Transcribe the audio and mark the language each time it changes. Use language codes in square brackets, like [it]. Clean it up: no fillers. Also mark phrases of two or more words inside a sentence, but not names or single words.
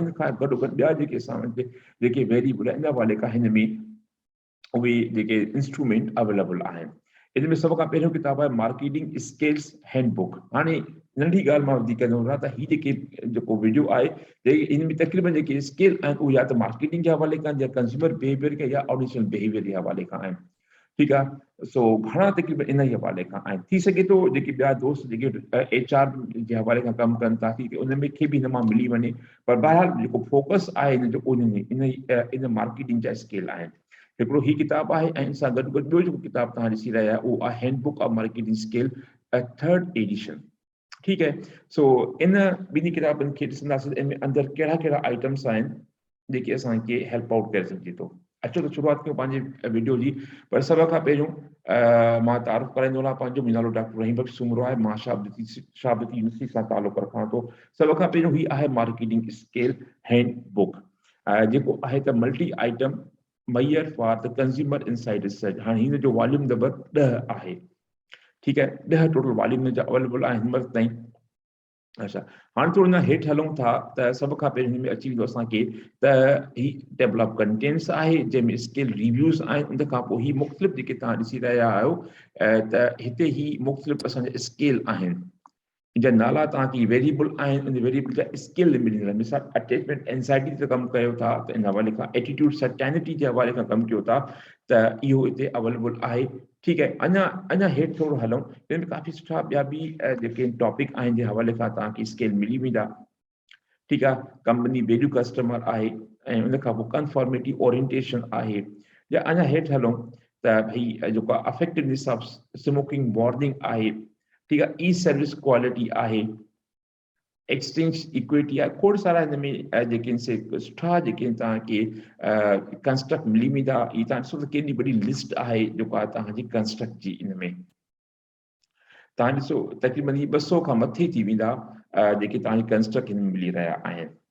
[sd] इन खां गॾोगॾु ॿिया जेके असां वटि जेके वेरिएबल आहिनि इन हवाले खां हिन में उहे जेके इंस्ट्रूमेंट अवेलेबल आहिनि। इन में सभ खां पहिरियों किताब आहे मार्केटिंग स्किल्स हैंडबुक। हाणे नंढी ॻाल्हि मां वधीक न वधां त हीअ जेको वीडियो आहे इन में तक़रीबन जेके स्किल आहिनि उहे या त मार्केटिंग जे हवाले खां, या [en] consumer behavior [sd] के, या [en] auditional behavior [sd] जे हवाले खां आहिनि। ठीकु आहे। सो घणा तक़रीबन इन जे हवाले खां आहिनि। थी सघे थो जेके ॿिया दोस्त जेके HR जे हवाले खां कमु कनि था कि उन में खे बि हिन मां मिली वञे, पर बहरहाल जेको फोकस आहे इन जो इन मार्केटिंग जा स्किल आहिनि। हिकिड़ो ही किताब आहे, ऐं इन सां गॾु गॾु ॿियो जेको किताब तव्हां ॾिसी रहिया आहियो उहो आहे हैंडबुक ऑफ मार्केटिंग स्किल 3rd एडिशन। ठीकु है। सो इन ॿिन्ही किताबनि खे ॾिसंदासीं, इन में अंदरि कहिड़ा कहिड़ा आइटम्स आहिनि जेके असांखे [en] help out [sd] करे सघे थो। अचो त शुरूआत कयूं पंहिंजे वीडियो जी। पर सभ खां पहिरियों मां तारीफ़ कराईंदो वञा। पंहिंजो नालो डॉक्टर रहीम बख्श सुमरो आहे। मां शाबती यूनिवर्सिटी सां तालुक़ रखां थो। सभ खां पहिरियों ही आहे मार्केटिंग स्किल हैंडबुक, जेको आहे त [en] multi item mayyar for the consumer inside research. [sd] हाणे हिन जो वॉल्यूम नंबर 10 आहे। ठीकु है। 10 [en] total volume [sd] जा अवेलेबल आहिनि हिन वक़्त ताईं। अच्छा, हाणे थोरो अञा हेठि हलूं था त सभ खां पहिरियों हिन में अची वेंदो असांखे त ही [en] table of contents [sd] आहे, जंहिंमें [en] skill reviews [sd] आहिनि। उन खां पोइ ही मुख़्तलिफ़ जेके तव्हां ॾिसी रहिया आहियो त हिते ही मुख़्तलिफ़ असांजा स्किल आहिनि, जिन नाला तव्हांखे वेरिएबल आहिनि। उन वेरिएबल जा स्किल मिलंदा। मिसाल [en] attachment anxiety [sd] ते कमु कयो था त इन हवाले खां, [en] attitude certainty [sd] जे हवाले खां कमु कयो था त इहो हिते अवेलेबल आहे। ठीकु है। अञा हेठि थोरो हलूं, हिन में काफ़ी सुठा ॿिया बि जेके टॉपिक आहिनि जे हवाले खां तव्हांखे स्किल मिली वेंदा। ठीकु आहे। [en] company value customer [sd] आहे, ऐं उन खां पोइ [en] conformity orientation [sd] आहे। या अञा हेठि हलूं त भई जेको आहे [en] affectiveness of smoking warning [sd] आहे। ठीकु आहे। ई [en] service quality [sd] आहे, [en] exchange equity [sd] आहे। खोड़ सारा हिन में जेके सुठा जेके तव्हांखे कंस्ट्रक्ट मिली वेंदा। ई तव्हां ॾिसो त केॾी वॾी लिस्ट आहे जेको आहे तव्हांजी कंस्ट्रक्ट जी। इन में तव्हां ॾिसो तक़रीबन ही 200 खां मथे थी वेंदा जेके तव्हांखे कंस्ट्रक्ट हिन में मिली रहिया आहिनि।